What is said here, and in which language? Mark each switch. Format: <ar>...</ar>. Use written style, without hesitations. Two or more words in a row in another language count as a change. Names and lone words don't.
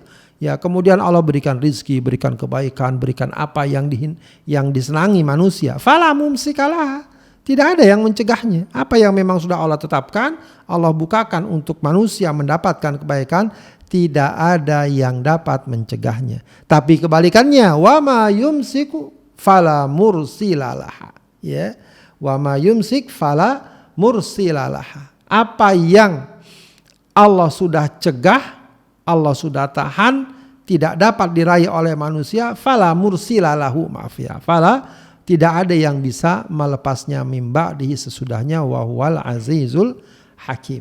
<id>Ya, kemudian Allah berikan rizki, berikan kebaikan, berikan apa yang disenangi manusia.</id> <ar>فلا ممسك لها.</ar> <id>Tidak ada yang mencegahnya. Apa yang memang sudah Allah tetapkan, Allah bukakan untuk manusia mendapatkan kebaikan. Tidak ada yang dapat mencegahnya. Tapi kebalikannya,</id> <ar>وما يمسك فلا مرسل لها. Ya, وما يمسك فلا مرسل لها.</ar> <id>Apa yang Allah sudah cegah, Allah sudah tahan, tidak dapat diraih oleh manusia,</id> <ar>فلا مرسل له,</ar> <id>maaf ya, fala, tidak ada yang bisa melepasnya mimba di sesudahnya,</id> <ar>وهو العزيز الحكيم.</ar>